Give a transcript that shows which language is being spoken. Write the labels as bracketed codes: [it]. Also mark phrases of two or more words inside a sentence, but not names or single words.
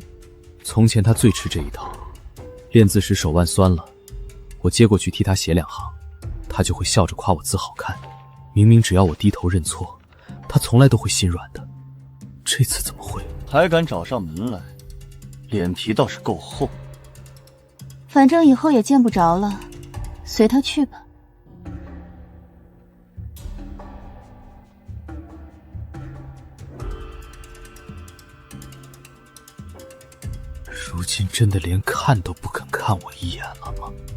[zh] 從前他最吃這一套，練字時手腕酸了，我接過去替他寫2行，他就會笑着誇我字好看。明明只要我低頭認錯，他從來都會心軟的，這次怎麼會？還敢找上門來，臉皮倒是夠厚。反正以後也見不着了，隨他去吧。如今真的连看都不肯看我一眼了吗？